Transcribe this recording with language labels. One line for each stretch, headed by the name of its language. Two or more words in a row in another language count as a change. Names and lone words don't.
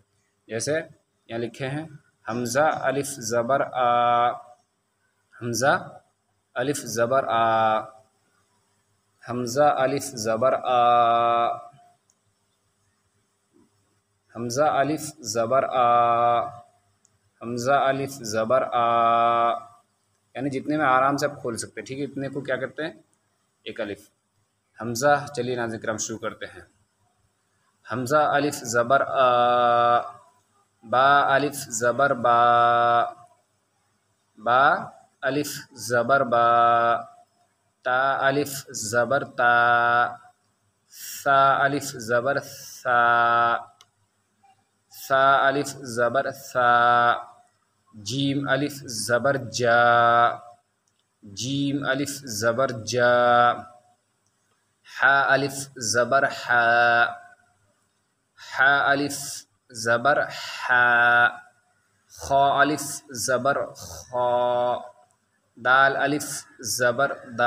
Urdu: جیسے یہاں لکھے ہیں حمزہ الف زبر آ، حمزہ الف زبر آ، حمزہ الف زبر آ، حمزہ الف زبر آ، حمزہ الف زبر آ، یعنی جتنے میں آرام سے آپ کھول سکتے ہیں، ٹھیک ہے، اتنے کو کیا کرتے ہیں؟ 1 الف۔ حمزہ، چلیے ناظرین کرام شروع کرتے ہیں۔ حمزہ الف زبر آ، با الف زبر با، با الف زبر با، تا الف زبر تا، ثا الف زبر ثا، ثا الف زبر ثا، جیم الف زبر جا، جیم الف زبر جا، حا الف زبر حا، حا الف زبر حا، خا الف زبر خا، دال الف زبر دا۔